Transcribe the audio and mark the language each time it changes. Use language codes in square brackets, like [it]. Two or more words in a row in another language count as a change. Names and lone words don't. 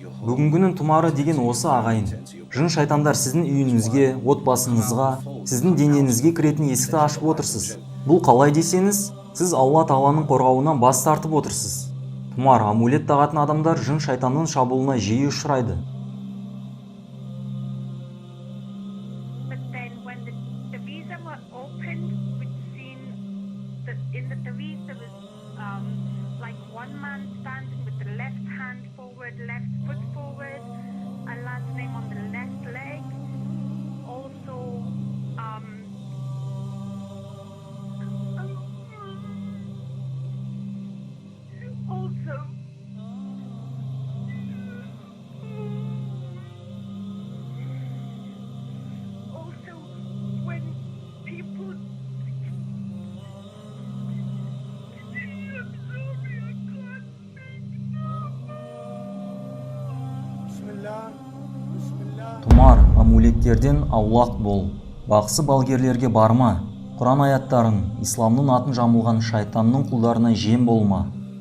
[kk] Бүгінгінің тұмары деген осы ағайын. Жын шайтандар сіздің үйіңізге, отбасыңызға, сіздің денеңізге кіретін есікті ашып отырсыз. Бұл қалай десеңіз, сіз Алла Тағаланың қорғауынан бас тартып отырсыз. Тұмар, амулет тағатын адамдар жын шайтанның шабуылына жиі ұшырайды. [en] But then when the Taweezs were opened, we'd seen that in the Taweez there was like one man standing with the left hand forward, left foot forward, Allah's name on the left leg. Also, also when people [kk] Тұмар, амулеттерден аулақ бол. Бақсы балгерлерге барма. Құран аяттарын, исламның атын жамылған шайтанның құлдарына жем болма.